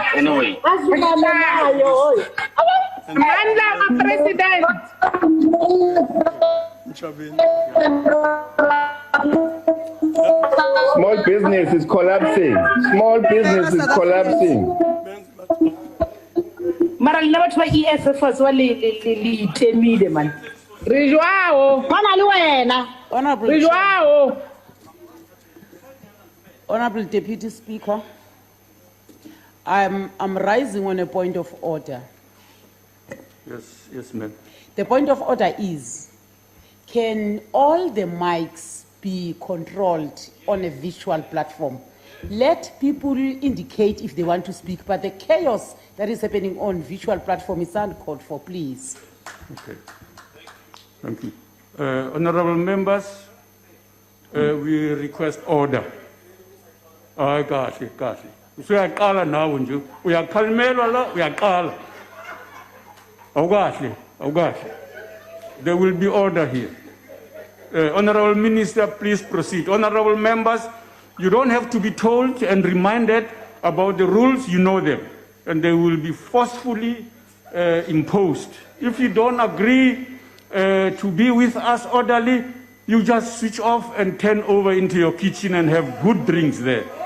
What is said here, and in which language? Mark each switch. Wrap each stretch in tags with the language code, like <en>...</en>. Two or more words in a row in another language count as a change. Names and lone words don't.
<en>Anyway. Mandla our president. Small business is collapsing. Small business is collapsing.</en> <nso>Mara le batho ba EFF wa le temile man. Re joao. Bona le wena. Re joao.</nso> <en>Honorable Deputy Speaker, I'm rising on a point of order. Yes, ma'am. The point of order is, can all the mics be controlled on a visual platform? Let people indicate if they want to speak, but the chaos that is happening on visual platform is uncalled for, please. Okay. Thank you. Honorable members, we request order.</en> <zu>Kahle. Usuyaqala nawe nje. Uyakhalimelwa la, uyaqala. Awukahle.</zu> <en>There will be order here. Honorable Minister, please proceed. Honorable members, you don't have to be told and reminded about the rules, you know them. And they will be forcefully imposed. If you don't agree to be with us orderly, you just switch off and turn over into your kitchen and have good drinks there.</en>